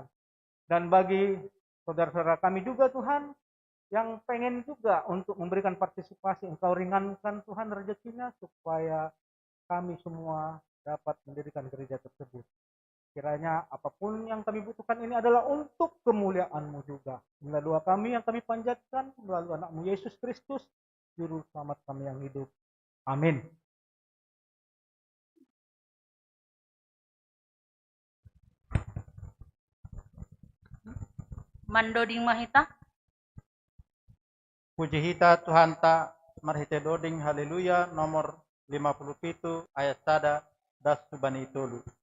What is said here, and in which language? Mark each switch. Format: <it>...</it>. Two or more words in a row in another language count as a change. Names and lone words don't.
<id>Dan bagi saudara-saudara kami juga Tuhan, yang pengen juga untuk memberikan partisipasi, Engkau ringankan Tuhan rezekinya supaya kami semua dapat mendirikan gereja tersebut. Kiranya apapun yang kami butuhkan ini adalah untuk kemuliaan-Mu juga. Inilah doa kami yang kami panjatkan melalui anak-Mu Yesus Kristus, Juru Selamat kami yang hidup. Amin.</id> <bts>Mandoding mahita. Puji hita Tuhan ta marhite doding haleluya nomor 57 ayat sada das subani tolu.</bts>